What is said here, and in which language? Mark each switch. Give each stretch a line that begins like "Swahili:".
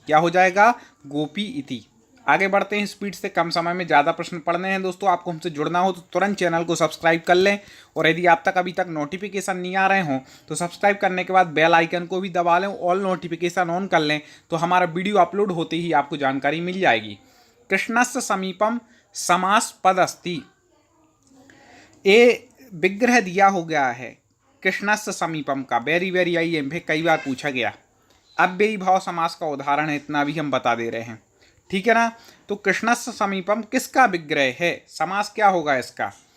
Hindi: क्या हो जाएगा, गोपी इति। आगे बढ़ते हैं स्पीड से, कम समय में ज़्यादा प्रश्न पढ़ने हैं। दोस्तों आपको हमसे जुड़ना हो तो तुरंत चैनल को सब्सक्राइब कर लें, और यदि आप तक अभी तक नोटिफिकेशन नहीं आ रहे हों तो सब्सक्राइब करने के बाद बेल आइकन को भी दबा लें, ऑल नोटिफिकेशन ऑन कर लें, तो हमारा वीडियो अपलोड होते ही आपको जानकारी मिल जाएगी।
Sanskrit: कृष्णस्य समीपम समास पद अस्ति।
Hindi: ये विग्रह दिया हो गया है कृष्णस्य समीपम का, वेरी आई एम कई बार पूछा गया। अव्ययी भाव समास का उदाहरण है, इतना भी हम बता दे रहे हैं। ठीक है ना। तो कृष्णस्य समीपम किसका विग्रह है, समास क्या होगा इसका।